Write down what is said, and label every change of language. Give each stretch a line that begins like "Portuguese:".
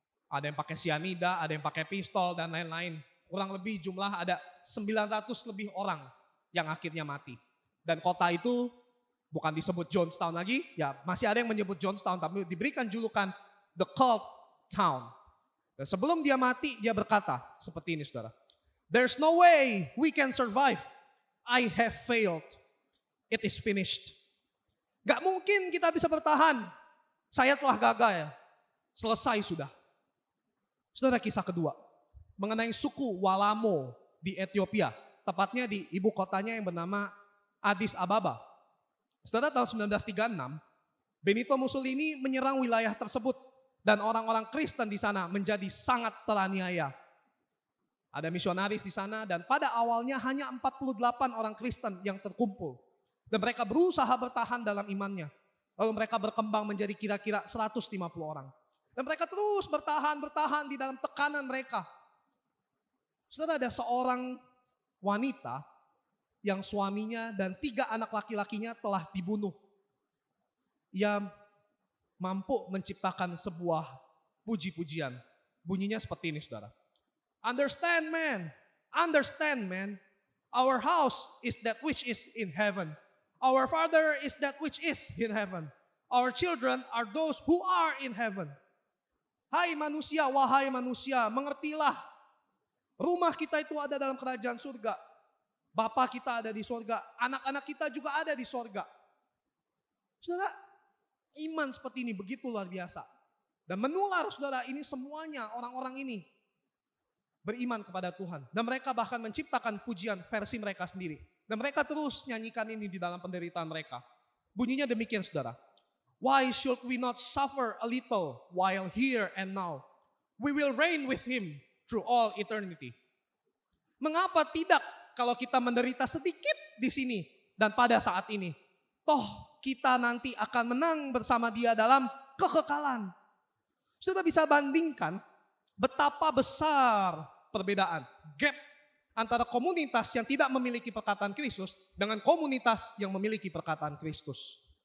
Indonesian: Ada yang pakai sianida, ada yang pakai pistol dan lain-lain. Kurang lebih jumlah ada 900 lebih orang yang akhirnya mati. Dan kota itu bukan disebut Jonestown lagi, ya masih ada yang menyebut Jonestown, tapi diberikan julukan The Cult Town. Dan sebelum dia mati, dia berkata seperti ini saudara.
English: "There's no way we can survive. I have failed. It is finished."
Indonesian: Gak mungkin kita bisa bertahan. Saya telah gagal. Selesai sudah. Saudara, kisah kedua. Mengenai suku Walamo di Ethiopia. Tepatnya di ibu kotanya yang bernama Addis Ababa. Saudara, tahun 1936, Benito Mussolini menyerang wilayah tersebut. Dan orang-orang Kristen di sana menjadi sangat teraniaya. Ada misionaris di sana dan pada awalnya hanya 48 orang Kristen yang terkumpul. Dan mereka berusaha bertahan dalam imannya. Lalu mereka berkembang menjadi kira-kira 150 orang. Dan mereka terus bertahan di dalam tekanan mereka. Saudara, ada seorang wanita yang suaminya dan 3 anak laki-lakinya telah dibunuh. Ia mampu menciptakan sebuah puji-pujian. Bunyinya seperti ini saudara.
English: Understand man, our house is that which is in heaven. Our Father is that which is in heaven. Our children are those who are in heaven.
Indonesian: Hai manusia, wahai manusia, mengertilah. Rumah kita itu ada dalam kerajaan surga. Bapa kita ada di surga, anak-anak kita juga ada di surga. Saudara, iman seperti ini begitu luar biasa. Dan menular saudara, ini semuanya orang-orang ini beriman kepada Tuhan. Dan mereka bahkan menciptakan pujian versi mereka sendiri. Dan mereka terus nyanyikan ini di dalam penderitaan mereka. Bunyinya demikian saudara.
English: Why should we not suffer a little while here and now? We will reign with him through all eternity.
Indonesian: Mengapa tidak kalau kita menderita sedikit di sini dan pada saat ini? Toh kita nanti akan menang bersama dia dalam kekekalan. Sudah bisa bandingkan betapa besar perbedaan, gap antara komunitas yang tidak memiliki perkataan Kristus dengan komunitas yang memiliki perkataan Kristus.